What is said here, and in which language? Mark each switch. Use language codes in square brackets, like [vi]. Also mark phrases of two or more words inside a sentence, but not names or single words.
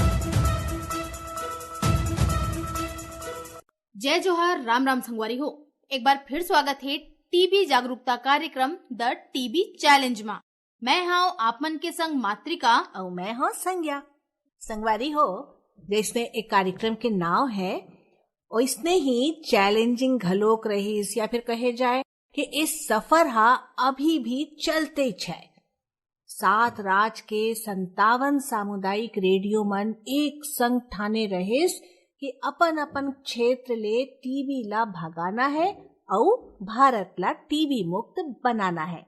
[hne] जय जोहार, राम राम संगवारी हो। एक बार फिर स्वागत है टीबी जागरूकता कार्यक्रम द टीबी चैलेंज में। मैं हूँ आप मन के संग मातृका और मैं हूँ संज्ञा। संगवारी हो, जिसने एक कार्यक्रम के नाम है और इसने ही चैलेंजिंग घलोक रही, या फिर कहे जाए कि इस सफर हा अभी भी चलते छे। 7 राज के 57 सामुदायिक रेडियो मन एक संग ठाने रहिस कि अपन अपन क्षेत्र ले टीबी ला भगाना है और भारत ला टीबी मुक्त बनाना है।